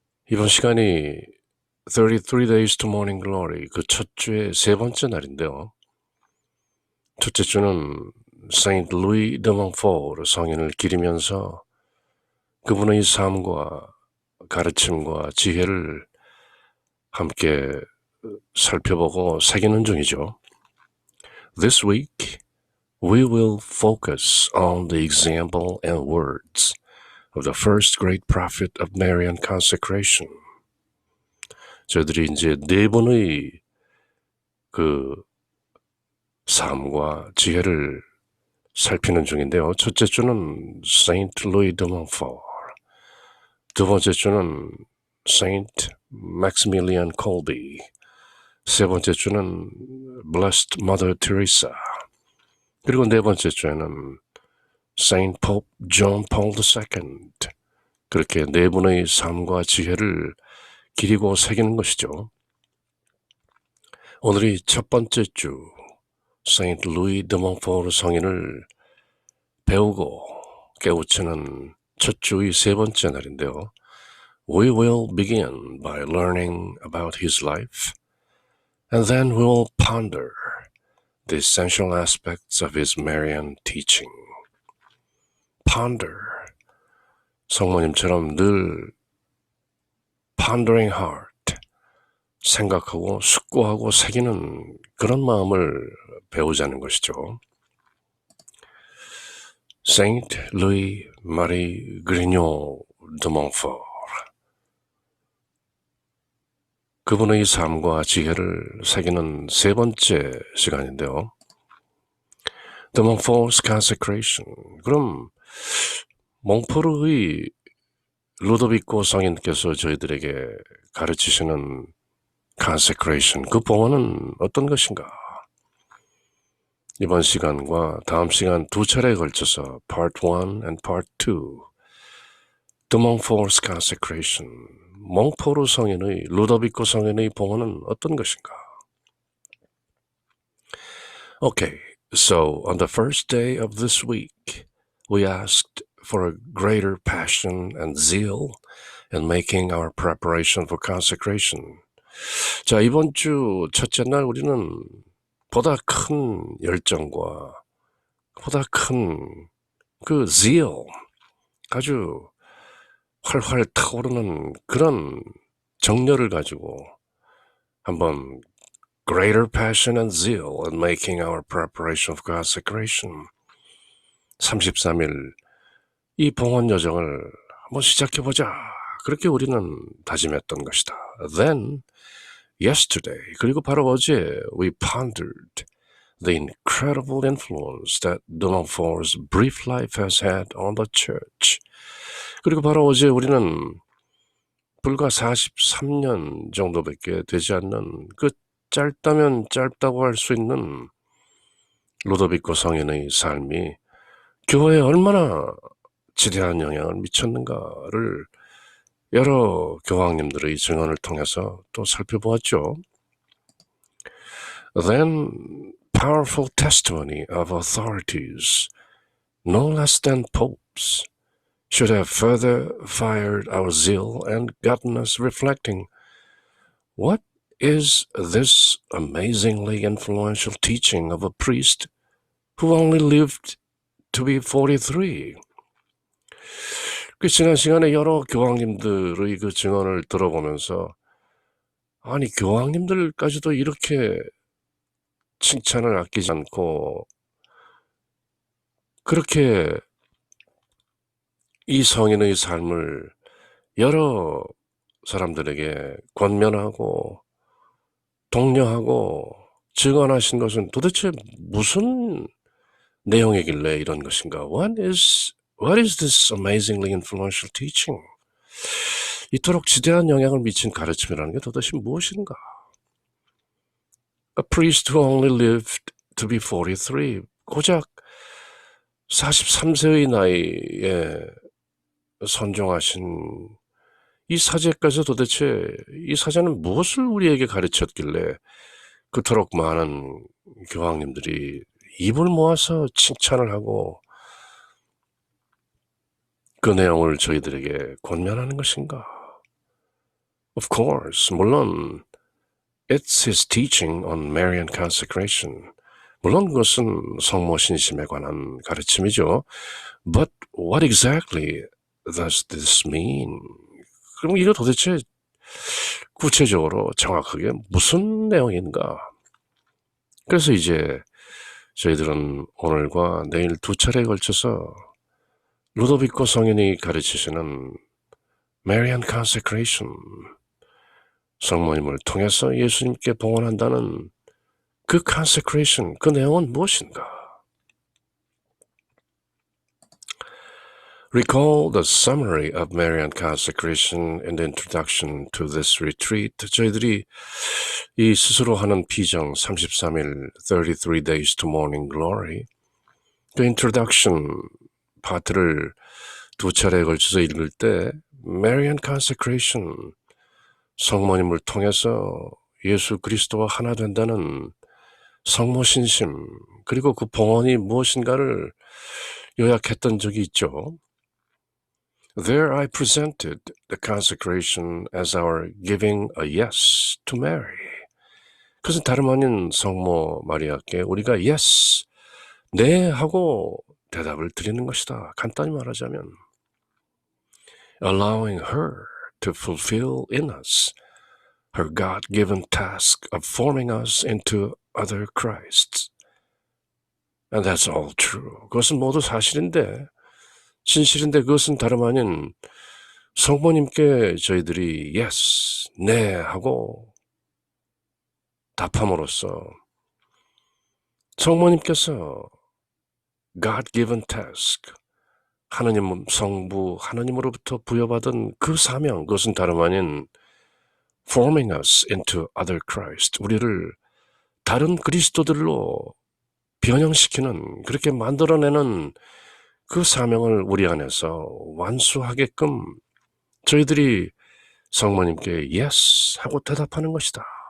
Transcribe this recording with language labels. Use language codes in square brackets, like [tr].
[ko] 이번 시간이 33 days to morning glory, 그 첫 주의 세 번째 날인데요. 첫째 주는 Saint Louis de Montfort 성인을 기리면서 그분의 삶과 가르침과 지혜를 함께 살펴보고 새기는 중이죠. [en] This week, we will focus on the example and words of the first great prophet of Marian consecration. [ko] 저희들이 이제 네 번의 그 삶과 지혜를 살피는 중인데요. 첫째 주는 Saint Louis de Montfort, 두 번째 주는 Saint Maximilian Kolbe, 세 번째 주는 Blessed Mother Teresa, 그리고 네 번째 주에는 Saint Pope John Paul II. 그렇게 네 분의 삶과 지혜를 기리고 새기는 것이죠. 오늘이 첫 번째 주 Saint Louis de Montfort 성인을 배우고 깨우치는 첫 주의 세 번째 날인데요. [en] We will begin by learning about his life, and then we will ponder the essential aspects of his Marian teaching. [ko] Ponder, 성모님처럼 늘 [en] pondering heart, [ko] 생각하고 숙고하고 새기는 그런 마음을 배우자는 것이죠. Saint Louis Marie Grignon de Montfort, 그분의 삶과 지혜를 새기는 세 번째 시간인데요. [en] The Montfort's consecration. [ko] 그럼 몽포르의 루도비코 성인께서 저희들에게 가르치시는 consecration, 그 봉헌은 어떤 것인가? 이번 시간과 다음 시간 두 차례에 걸쳐서 Part 1 and Part 2, The Montfort's consecration, 몽포르 성인의, 루도비코 성인의 봉헌은 어떤 것인가? [en] Okay, so on the first day of this week, we asked for a greater passion and zeal in making our preparation for consecration. [ko] 자, 이번 주 첫째 날 우리는 보다 큰 열정과 보다 큰 그 zeal, 아주 활활 타오르는 그런 정열을 가지고 한번 [en] greater passion and zeal in making our preparation for consecration [ko] 33일 이 봉헌 여정을 한번 시작해보자. 그렇게 우리는 다짐했던 것이다. [en] Then, yesterday, [ko] 그리고 바로 어제 [en] we pondered the incredible influence that de Montfort's brief life has had on the church. [ko] 그리고 바로 어제 우리는 불과 43년 정도밖에 되지 않는 그 짧다면 짧다고 할 수 있는 루도비코 성인의 삶이 교회에 얼마나 지대한 영향을 미쳤는가를 여러 교황님들의 증언을 통해서 또 살펴보았죠. [en] Then powerful testimony of authorities, no less than popes, should have further fired our zeal and gotten us reflecting, what is this amazingly influential teaching of a priest who only lived to be 43? [ko] 그 지난 시간에 여러 교황님들의 그 증언을 들어보면서 아니 교황님들까지도 이렇게 칭찬을 아끼지 않고 그렇게 이 성인의 삶을 여러 사람들에게 권면하고 독려하고 증언하신 것은 도대체 무슨 내용이길래 이런 것인가? [en] What is this amazingly influential teaching? [ko] 이토록 지대한 영향을 미친 가르침이라는 게 도대체 무엇인가? [en] A priest who only lived to be 43, [ko] 고작 43세의 나이에 선종하신 이 사제까지 도대체 이 사제는 무엇을 우리에게 가르쳤길래 그토록 많은 교황님들이 입을 모아서 칭찬을 하고 그 내용을 저희들에게 권면하는 것인가? [en] Of course, [ko] 물론 [en] it's his teaching on Marian consecration. [ko] 물론 그것은 성모 신심에 관한 가르침이죠. [en] But what exactly does this mean? [ko] 그럼 이거 도대체 구체적으로 정확하게 무슨 내용인가? 그래서 이제 저희들은 오늘과 내일 두 차례에 걸쳐서 루도비코 성인이 가르치시는 Marian consecration, 성모님을 통해서 예수님께 봉헌한다는 그 consecration, 그 내용은 무엇인가? [en] Recall the summary of Marian consecration in the introduction to this retreat. [ko] 저희들이 이 스스로 하는 피정 33일 33 days to morning glory 그 introduction 파트를 두 차례에 걸쳐서 읽을 때 Marian consecration, 성모님을 통해서 예수 그리스도와 하나 된다는 성모 신심 그리고 그 봉헌이 무엇인가를 요약했던 적이 있죠. [en] There I presented the consecration as our giving a yes to Mary. [ko] 그것은 다름 아닌 성모 마리아께 우리가 yes, 네 하고 대답을 드리는 것이다. 간단히 말하자면 [en] allowing her to fulfill in us her God-given task of forming us into other Christs. And that's all true. [ko] 그것은 모두 사실인데 진실인데 그것은 다름 아닌 성모님께 저희들이 yes, 네 하고 답함으로써 성모님께서 [en] God-given task, [ko] 하나님 성부 하나님으로부터 부여받은 그 사명, 그것은 다름 아닌 [en] forming us into other Christ, [ko] 우리를 다른 그리스도들로 변형시키는, 그렇게 만들어내는 그 사명을 우리 안에서 완수하게끔 저희들이 성모님께 yes 하고 대답하는 것이다.